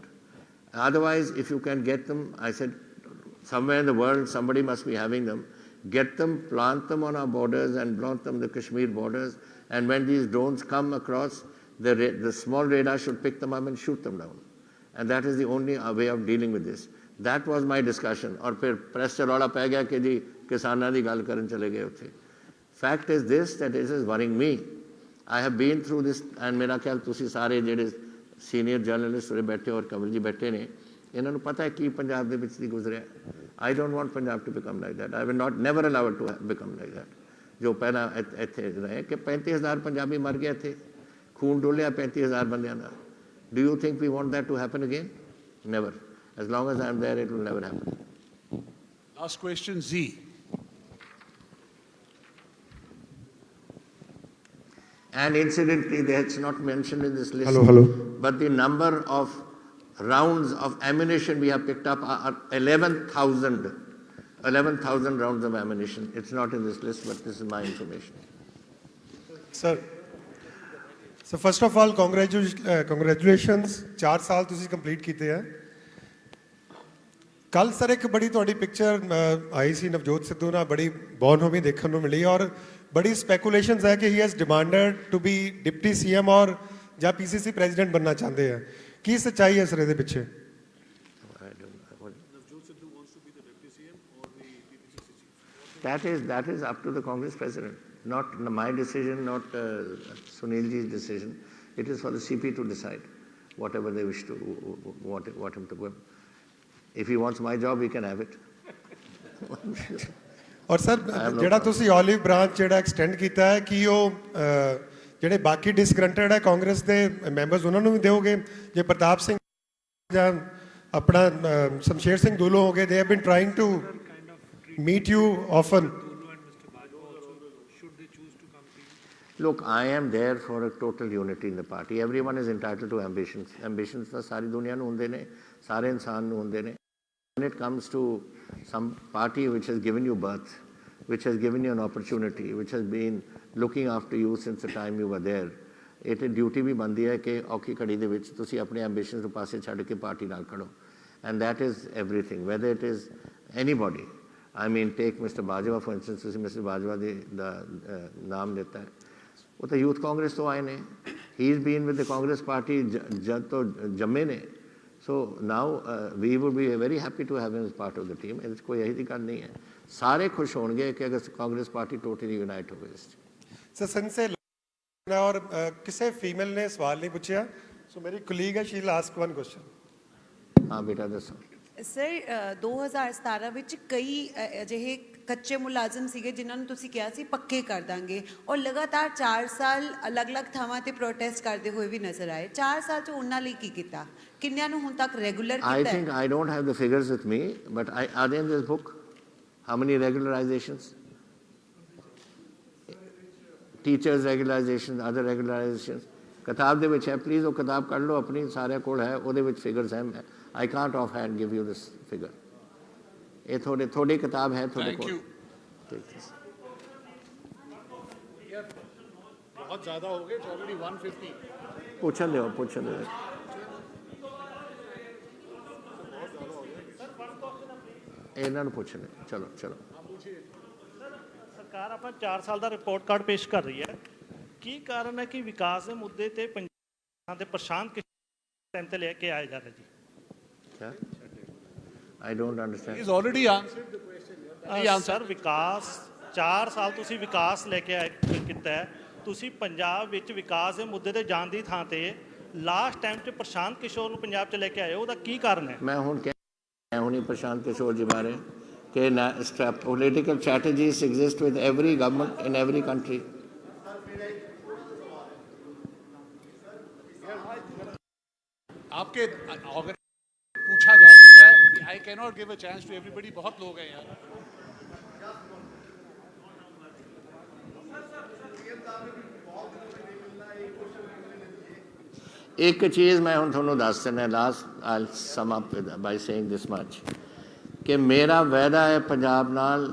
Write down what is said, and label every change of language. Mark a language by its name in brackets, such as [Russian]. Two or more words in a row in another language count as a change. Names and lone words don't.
[English] Otherwise, if you can get them, I said, somewhere in the world, somebody must be having them. Get them, plant them on our borders and plant them on the Kashmir borders. And when these drones come across, the small radar should pick them up and shoot them down. And that is the only way of dealing with this. That was my discussion. [Punjabi] ਔਰ ਫਿਰ ਪ੍ਰੈਸ ਸੇ ਰੌਲਾ ਪੈ ਗਿਆ ਕਿ ਜੀ ਕਿਸਾਨਾਂ ਦੀ ਗੱਲ ਕਰਨ ਚਲੇ ਗਏ ਉੱਥੇ. [English] Fact is this, that this is worrying me. I have been through this, and [Punjabi] ਮੇਰਾ ਖ਼ਿਆਲ ਤੁਸੀਂ ਸਾਰੇ ਜਿਹੜੇ [English] senior journalists [Punjabi] ਉਰੇ ਬੈਠੇ ਔਰ ਕਮਲ ਜੀ ਬੈਠੇ ਨੇ, ਇਹਨਾਂ ਨੂੰ ਪਤਾ ਹੈ ਕੀ ਪੰਜਾਬ ਦੇ ਵਿੱਚ ਦੀ ਗੁਜ਼ਰਿਆ। [English] I don't want Punjab to become like that. I will not never allow it to become like that. [Punjabi] ਜੋ ਪਹਿਲਾਂ ਇੱਥੇ ਰਹੇ ਕਿ 35,000 ਪੰਜਾਬੀ ਮਰ ਗਏ ਇੱਥੇ, ਖੂਨ ਡੋਲਿਆ 35,000 ਬੰਦਿਆਂ ਦਾ। [English] Do you think we want that to happen again? Never. As long as I am there, it will never happen. Last question, Z. And incidentally, that's not mentioned in this list. Hello. But the number of rounds of ammunition we have picked up are 11,000. 11,000 rounds of ammunition. It's not in this list, but this is my information. Sir, so first of all, congratulations. [Punjabi] 4 ਸਾਲ ਤੁਸੀਂ ਕੰਪਲੀਟ ਕੀਤੇ ਆ। ਕੱਲ ਸਰ ਇੱਕ ਬੜੀ ਤੁਹਾਡੀ ਪਿਕਚਰ ਆਈ ਸੀ ਨਵਜੋਤ ਸਿੱਧੂ ਨਾਲ, ਬੜੀ ਬੌਨਹੋਮੀ ਦੇਖਣ ਨੂੰ ਮਿਲੀ ਔਰ ਬੜੀ ਸਪੈਕੂਲੇਸ਼ਨਸ ਹੈ ਕਿ [English] he has demanded to be deputy CM [Punjabi] ਔਰ ਜਾਂ [English] PCC president [Punjabi] ਬਣਨਾ ਚਾਹੁੰਦੇ ਆ। ਕੀ ਸੱਚਾਈ ਹੈ ਸਰ ਇਹਦੇ ਪਿੱਛੇ? [English] That is up to the Congress president, not my decision, not Sunil ji's decision. It is for the CP to decide whatever they wish to want him to go. If he wants my job, he can have it. [Punjabi] ਔਰ ਸਰ ਜਿਹੜਾ ਤੁਸੀਂ 올ਿਵ ਬ੍ਰਾਂਚ ਜਿਹੜਾ ਐਕਸਟੈਂਡ ਕੀਤਾ ਹੈ ਕਿ ਉਹ ਜਿਹੜੇ ਬਾਕੀ ਡਿਸਗਰੰਟਡ ਹੈ ਕਾਂਗਰਸ ਦੇ ਮੈਂਬਰਸ ਉਹਨਾਂ ਨੂੰ ਵੀ ਦਿਓਗੇ? ਜੇ ਪ੍ਰਤਾਪ ਸਿੰਘ ਜਾਂ ਆਪਣਾ ਸ਼ਮਸ਼ੇਰ ਸਿੰਘ ਦੂਲੋ ਹੋ ਗਏ, [English] they have been trying to meet you often. Look, I am there for a total unity in the party. Everyone is entitled to ambitions. [Punjabi] Ambitions ਤਾਂ ਸਾਰੀ ਦੁਨੀਆ ਨੂੰ ਹੁੰਦੇ ਨੇ, ਸਾਰੇ ਇਨਸਾਨ ਨੂੰ ਹੁੰਦੇ ਨੇ. [English] When it comes to some party which has given you birth, which has given you an opportunity, which has been looking after you since the time you were there, it is duty [Punjabi] ਵੀ ਬਣਦੀ ਹੈ ਕਿ ਔਖੀ ਘੜੀ ਦੇ ਵਿੱਚ ਤੁਸੀਂ ਆਪਣੇ ambitions ਨੂੰ ਪਾਸੇ ਛੱਡ ਕੇ ਪਾਰਟੀ ਨਾਲ ਖੜੋ. [English] And that is everything, whether it is anybody. I mean, take Mr. Bajwa, for instance, [Punjabi] ਤੁਸੀਂ Mr. Bajwa ਦਾ ਨਾਮ ਲਿੱਤਾ ਹੈ, ਉਹ ਤਾਂ ਯੂਥ ਕਾਂਗਰਸ ਤੋਂ ਆਏ ਨੇ। [English] He has been with the Congress party [Punjabi] ਜਦ ਤੋਂ ਜੰਮੇ ਨੇ। [English] So now we would be very happy to have him as part of the team. [Punjabi] ਇਹਦੇ 'ਚ ਕੋਈ ਇਹੋ ਜਿਹੀ ਗੱਲ ਨਹੀਂ ਹੈ। ਸਾਰੇ ਖੁਸ਼ ਹੋਣਗੇ ਕਿ ਅਗਰ ਕਾਂਗਰਸ ਪਾਰਟੀ [English] totally unite [Punjabi] ਹੋਵੇ। ਸਰ ਸੰਸੇ ਔਰ ਕਿਸੇ ਫੀਮੇਲ ਨੇ ਸਵਾਲ ਨਹੀਂ ਪੁੱਛਿਆ, ਸੋ ਮੇਰੀ ਕੁਲੀਗ ਹੈ, [English] she will ask one question. [Punjabi] ਹਾਂ ਬੇਟਾ ਦੱਸੋ। ਸਰ 2017 ਵਿੱਚ ਕਈ ਅਜਿਹੇ ਕੱਚੇ ਮੁਲਾਜ਼ਮ ਸੀਗੇ ਜਿਨ੍ਹਾਂ ਨੂੰ ਤੁਸੀਂ ਕਿਹਾ ਸੀ ਪੱਕੇ ਕਰ ਦਾਂਗੇ, ਔਰ ਲਗਾਤਾਰ 4 ਸਾਲ ਅਲੱਗ-ਅਲੱਗ ਥਾਵਾਂ ਤੇ ਪ੍ਰੋਟੈਸਟ ਕਰਦੇ ਹੋਏ ਵੀ ਨਜ਼ਰ ਆਏ। 4 ਸਾਲ 'ਚ ਉਹਨਾਂ ਲਈ ਕੀ ਕੀਤਾ? ਕਿੰਨਿਆਂ ਨੂੰ ਹੁਣ ਤੱਕ ਰੈਗੂਲਰ ਕੀਤਾ ਹੈ? [English] I think I don't have the figures with me, but are they in this book? How many regularizations? Teachers regularizations, other regularizations. [Punjabi] ਕਿਤਾਬ ਦੇ ਵਿੱਚ ਹੈ, ਪਲੀਜ਼ ਉਹ ਕਿਤਾਬ ਕੱਢ ਲਓ ਆਪਣੀ, ਸਾਰਿਆਂ ਕੋਲ ਹੈ, ਉਹਦੇ ਵਿੱਚ ਫਿਗਰਸ ਹੈ। [English] I can't offhand give you this figure. [Punjabi] ਇਹ ਥੋੜੀ ਕਿਤਾਬ ਹੈ ਤੁਹਾਡੇ ਕੋਲ। [Hindi] बहुत ज़्यादा हो गए, [English] it's already 150. [Punjabi] ਪੁੱਛਣ ਦਿਓ। ਇਹਨਾਂ ਨੂੰ ਪੁੱਛਣ ਦਿਓ। ਚਲੋ। ਸਰਕਾਰ ਆਪਣਾ 4 ਸਾਲ ਦਾ [English] report card [Punjabi] ਪੇਸ਼ ਕਰ ਰਹੀ ਹੈ। ਕੀ ਕਾਰਨ ਹੈ ਕਿ ਵਿਕਾਸ ਦੇ ਮੁੱਦੇ ਤੇ ਪੰਜਾਬ ਦੇ ਪ੍ਰਸ਼ਾਂਤ ਟਾਈਮ ਤੇ ਲੈ ਕੇ ਆਇਆ ਜਾ ਰਿਹਾ ਜੀ? [English] I don't understand. He's already answered the question. [Punjabi] ਸਰ ਵਿਕਾਸ 4 ਸਾਲ ਤੁਸੀਂ ਵਿਕਾਸ ਲੈ ਕੇ ਕੀਤਾ ਹੈ। ਤੁਸੀਂ ਪੰਜਾਬ ਵਿੱਚ ਵਿਕਾਸ ਦੇ ਮੁੱਦੇ ਤੇ ਜਾਣ ਦੀ ਥਾਂ ਤੇ [English] last time [Punjabi] 'ਚ ਪ੍ਰਸ਼ਾਂਤ ਕਿਸ਼ੋਰ ਨੂੰ ਪੰਜਾਬ 'ਚ ਲੈ ਕੇ ਆਏ ਹੋ, ਉਹਦਾ ਕੀ ਕਾਰਨ ਹੈ? ਮੈਂ ਹੁਣੀ ਪ੍ਰਸ਼ਾਂਤ ਕਿਸ਼ੋਰ ਜੀ ਬਾਰੇ ਕਿ [English] political strategies exist with every government in every country. [Hindi] आपके पूछा जा चुका है। [English] I cannot give a chance to everybody. [Hindi] बहुत लोग हैं यार। [Punjabi] ਇੱਕ ਚੀਜ਼ ਮੈਂ ਹੁਣ ਤੁਹਾਨੂੰ ਦੱਸ ਦਿੰਦਾ, [English] last I'll sum up by saying this much [Punjabi] ਕਿ ਮੇਰਾ ਵਾਅਦਾ ਹੈ ਪੰਜਾਬ ਨਾਲ।